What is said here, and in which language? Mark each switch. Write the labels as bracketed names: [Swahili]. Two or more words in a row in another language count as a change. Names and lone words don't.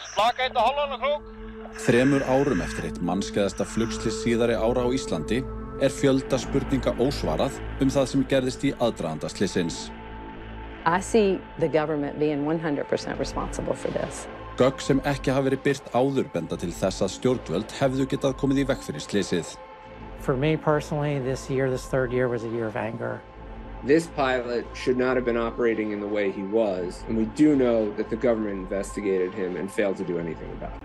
[Icelandic] Slaka eitt á hálfan krók. 3 árum eftir eitt mannskæðasta flugslys síðari ára á Íslandi fjölda spurninga ósvarað það sem gerðist í aðdraganda slysins. [English] I see the government being 100% responsible for this. [Icelandic] Gögn sem ekki hafa verið birt áður benda til þess að stjórnvöld hefðu getað komið í veg fyrir slysið. [English] For me personally, this third year was a year of anger. This pilot should not have been operating in the way he was, and we do know that the government investigated him and failed to do anything about it.